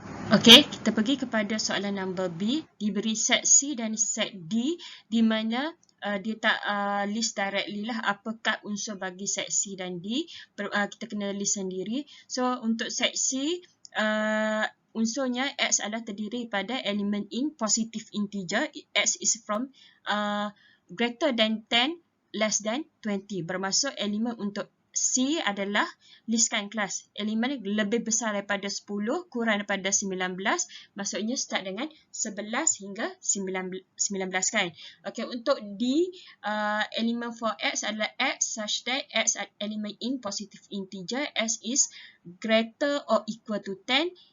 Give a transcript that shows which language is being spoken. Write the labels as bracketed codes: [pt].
[ms] Okey, kita pergi kepada soalan nombor B. Diberi set C dan set D di mana dia tak [en] list directly [ms] lah apakah unsur bagi set C dan D. Kita kena list sendiri. So, untuk set C, unsurnya X adalah terdiri pada elemen [en] in positive integer. X is from greater than 10, less than 20. [ms] Bermaksud elemen untuk C adalah listkan kelas. Elemen lebih besar daripada 10, kurang daripada 19. Maksudnya start dengan 11 hingga 19 kan. Okey, untuk D, elemen for X adalah [en] X such that X element in positive integer. X is greater or equal to 10.